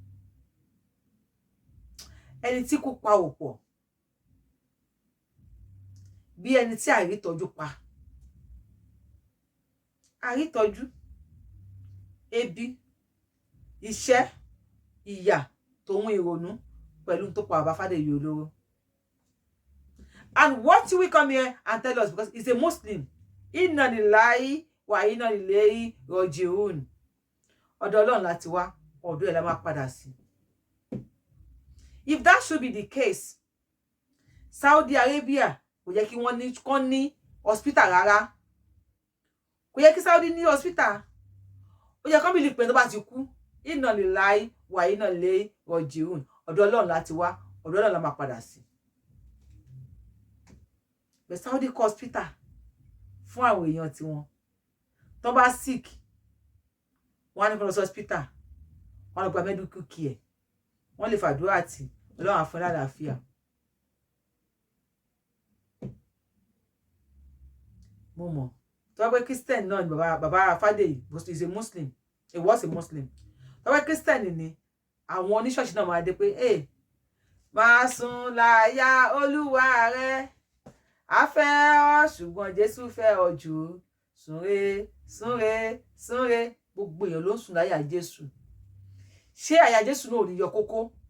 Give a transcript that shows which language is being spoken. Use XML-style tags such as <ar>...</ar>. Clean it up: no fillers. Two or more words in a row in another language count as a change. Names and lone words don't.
<yo>Ẹni tí kú pa ò pọ̀. Bí ẹni tí àrítọ́jú pa. Àrítọ́jú, ebi, iṣẹ́, ìyà, tòun ìrònú pẹ̀lú tó pa bàbá Fádèyí Olóró.</yo> <en>And what will we come here and tell us because he's a Muslim?</en> <ar>إنا لله وإنا إليه راجعون.</ar> <yo>Ọ̀dọ̀ Ọlọ́run láti wá, ọ̀dọ̀ ẹ̀ la máa padà sí.</yo> <en>If that should be the case,</en> <yo>Saudi Arabia kò yẹ kí wọ́n ní hospital rárá. Kò yẹ kí Saudi ní hospital. Ó yẹ kó believe pé tó bá ti kú,</yo> <ar>إنا لله وإنا إليه راجعون.</ar> <yo>Ọ̀dọ̀ Ọlọ́run láti wá, ọ̀dọ̀ Ọlọ́run la máa padà sí.</yo> <en>But Saudi hospital</en> <yo>fún àwọn èèyàn tí wọn tó bá sick, wọ́n á ní kó lọ sí hospital, wọ́n lọ gba</yo> <en>medical care,</en> <yo>wọ́n lè fàdúrà àti Ọlọ́run á fún wọn lálàáfíà. Mo mọ̀ tó bá pé Christian náà ni bàbá Fádèyí</yo> <en>is a Muslim, he was a Muslim.</en> <yo>Tó bá pé Christian ni àwọn oníṣọ́ọ̀ṣì náà máa dé pé máa sùn láyà Olúwa rẹ, a fẹ́ ọ ṣùgbọ́n Jésù fẹ́ ọ jù, súnre súnre súnre. Gbogbo èèyàn ló ń sùn láyà Jésù. Ṣé àyà Jésù náà ò ní yọ kókó?</yo>